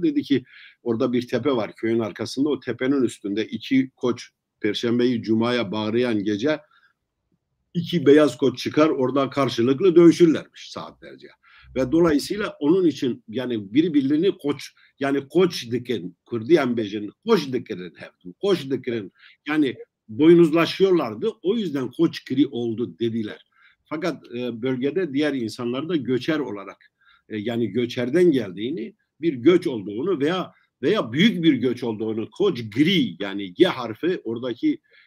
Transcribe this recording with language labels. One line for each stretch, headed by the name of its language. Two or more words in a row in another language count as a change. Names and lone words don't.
Turkish: Dedi ki orada bir tepe var köyün arkasında. O tepenin üstünde iki koç Perşembeyi Cuma'ya bağlayan gece iki beyaz koç çıkar, orada karşılıklı dövüşürlermiş saatlerce. Ve dolayısıyla onun için yani birbirlerini koç, yani
Kurdish: koç dikin, Kurdiyen bejin, koç dikirin
Turkish: hep,
Kurdish: koç dikirin,
Turkish: yani boynuzlaşıyorlardı. O yüzden Koçgiri oldu dediler. Fakat bölgede diğer insanlar da göçer olarak yani göçerden geldiğini, bir göç olduğunu veya büyük bir göç olduğunu, Koçgiri yani G harfi oradaki